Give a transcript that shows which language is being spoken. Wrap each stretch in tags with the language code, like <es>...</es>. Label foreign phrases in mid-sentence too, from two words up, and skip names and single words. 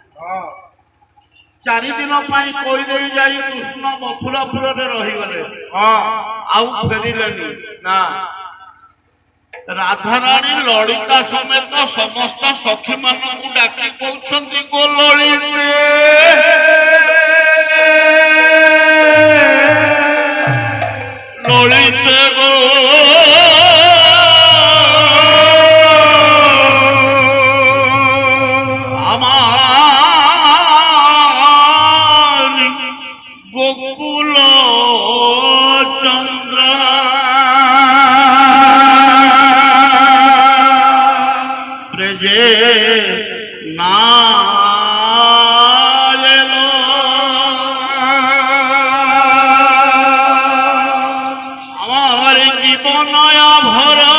<or>4 ଦିନ ପାଇଁ କହି ଦେଇ ଯାଇ କୃଷ୍ଣ ମଥୁରାପୁରରେ ରହିଗଲେ, ଆଉ ଫେରିଲେନି ନା। ରାଧାରାଣୀ ଲଳିତା ସମେତ ସମସ୍ତ ସଖୀ ମାନଙ୍କୁ ଡାକି କହୁଛନ୍ତି, ଗୋ ଲଳିତେ ଲଳିତେ ଗୋ</or> <bn>আমার গোকুল চন্দ্র ব্রজে না আমার জীবন ভর</bn>